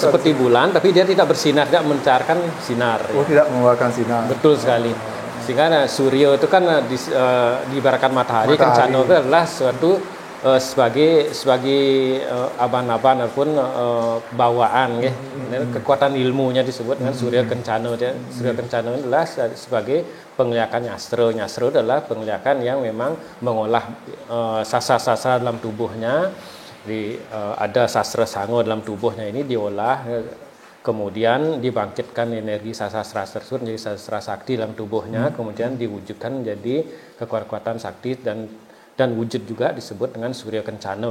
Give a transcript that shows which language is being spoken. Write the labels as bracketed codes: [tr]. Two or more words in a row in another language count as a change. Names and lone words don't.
[id] seperti bulan, tapi dia tidak bersinar, tidak mencarkan sinar. Tidak mengeluarkan sinar. Betul sekali. Sehingga surya itu kan diibaratkan matahari. Kencana itu adalah suatu sebagai aban-aban ataupun bawaan ya. Kekuatan ilmunya disebut dengan surya kencana. Surya kencana adalah sebagai pengeliakan nyastra. Nyastra adalah pengeliakan yang memang mengolah sastra-sastra dalam tubuhnya. Ada sastra sango dalam tubuhnya ini diolah, kemudian dibangkitkan energi sastra tersebut menjadi sastra sakti dalam tubuhnya, kemudian diwujudkan menjadi kekuatan sakti dan wujud juga disebut dengan surya kencana.